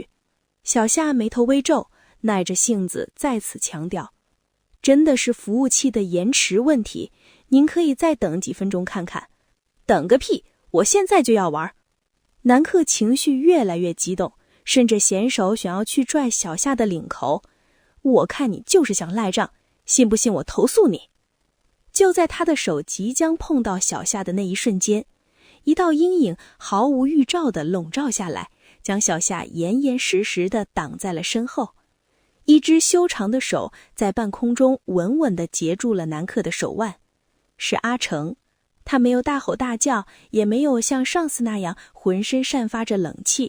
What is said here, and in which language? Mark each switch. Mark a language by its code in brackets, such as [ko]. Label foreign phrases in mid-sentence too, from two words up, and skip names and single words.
[zh] 小夏眉頭微皺，耐着性子再次強調：“真的是服務器的延遲問題，您可以再等幾分鐘看看。”“等個屁，我現在就要玩！” 南克情緒越來越激動，甚至嫌手想要去拽小夏的领口。“我看你就是想赖賬，信不信我投訴你？” 就在他的手即将碰到小夏的那一瞬間，一道陰影毫無預兆地籠罩下來，將小夏嚴嚴實實地擋在了身後。一只修長的手在半空中穩穩地截住了南克的手腕，是阿成。他沒有大吼大叫，也沒有像上次那樣渾身散發着冷氣。